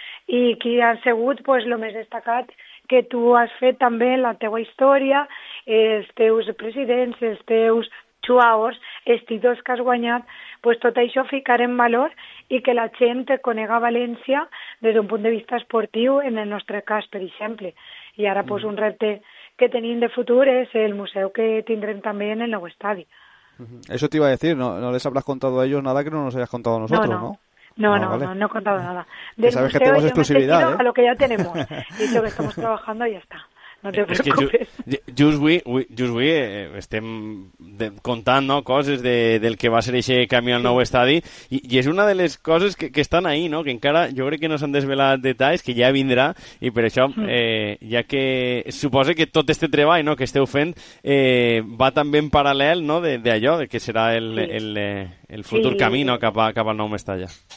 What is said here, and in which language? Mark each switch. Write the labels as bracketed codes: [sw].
[ca] I qui ha sigut pues, lo més destacat que tu has fet també la teva història, els teus presidents, els teus xuaors, els títols que has guanyat, pues tot això ficar en valor i que la gent te conega a València des d'un punt de vista esportiu, en el nostre cas, per exemple. I ara pues, un repte que tenim de futur és el museu que tindrem també en el nou estadi. [es] Eso te iba a decir, no les habrás contado a ellos nada que no nos hayas contado a nosotros, ¿no? No, he contado nada. De que sabes que tenemos exclusividad, ¿eh? A lo que ya tenemos. Dicho que estamos trabajando y ya está. No te preocupes. [ca] Just avui estem contant, no?, coses del que va ser aquest camí al nou estadi i és una de les coses que estan ahí, no?, que encara jo crec que no s'han desvelat detalls, que ja vindrà, i per això, ja que suposa que tot este treball, no?, que esteu fent va també en paral·lel, no?, d'allò, que serà el futur camí, no?, cap al nou Mestalla.